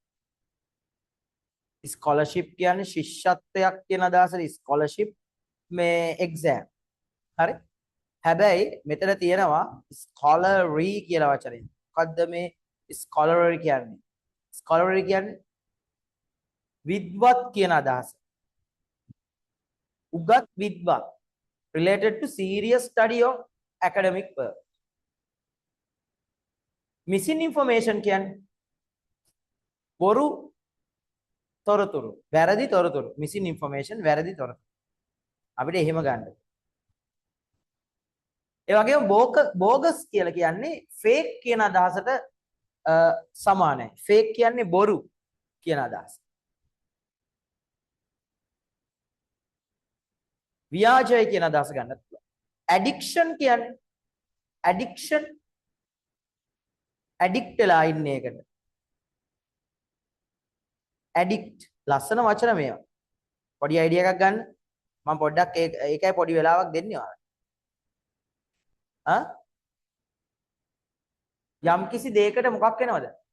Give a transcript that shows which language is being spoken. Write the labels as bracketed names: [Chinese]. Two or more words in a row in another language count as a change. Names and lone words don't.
[Sinhala] ස්කෝලර්ෂිප් කියන්නේ ශිෂ්‍යත්වයක් කියන අදහසට ස්කෝලර්ෂිප් මේ එක්සෑම්. හරි? හැබැයි මෙතන තියෙනවා ස්කෝලරි කියලා වචනය. මොකද්ද මේ ස්කෝලරි කියන්නේ? ස්කෝලරි කියන්නේ විද්වත් කියන අදහස. උගත් විද්වත් [English] related to serious study of academic work. Missing information [Sinhala] කියන්නේ බොරු තොරතුරු, වැරදි තොරතුරු. [English] Missing information [Sinhala] වැරදි තොරතුරු. අපිට එහෙම ගන්න. ඒ වගේම bogus කියලා කියන්නේ fake කියන අදහසට සමානයි. fake කියන්නේ බොරු කියන අදහස. ව්‍යාජය කියන අදහස ගන්නත් පුළුවන්. addiction කියන්නේ [English] addiction addict [Sinhala] වෙලා ඉන්න එකට. addict ලස්සන වචන මේවා. පොඩි අයිඩියා එකක් ගන්න. මම පොඩ්ඩක් ඒකයි පොඩි වෙලාවක් දෙන්නේ ඔයාලට. යම් කිසි දෙයකට මොකක් වෙනවද?